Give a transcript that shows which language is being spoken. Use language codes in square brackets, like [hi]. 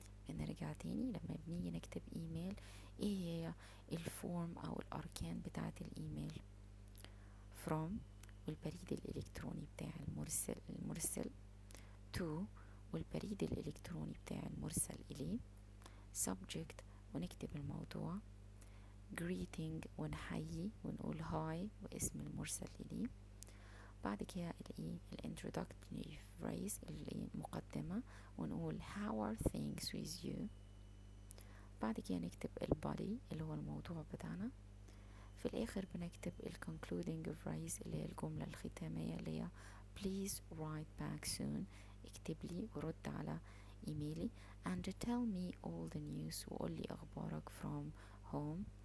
[ar] نرجع تاني لما بنيجي نكتب إيميل ايه هي الفورم أو الأركان بتاعة الإيميل from والبريد الإلكتروني بتاع المرسل to والبريد الإلكتروني بتاع المرسل إليه subject ونكتب الموضوع greeting ونحيي ونقول هاي واسم المرسل إليه. بعد كده الانtroductory phrase المقدمة ونقول [en] how are things with you. [ar] بعد كده نكتب البادي اللي هو الموضوع بتاعنا. في الآخر بنكتب [en] concluding phrase [ar] اللي هي الجملة الختامية اللي هي [en] please write back soon [ar] اكتب لي ورد على إيميلي [en] and tell me all the news [ar] وقولي أخبارك [en] from home.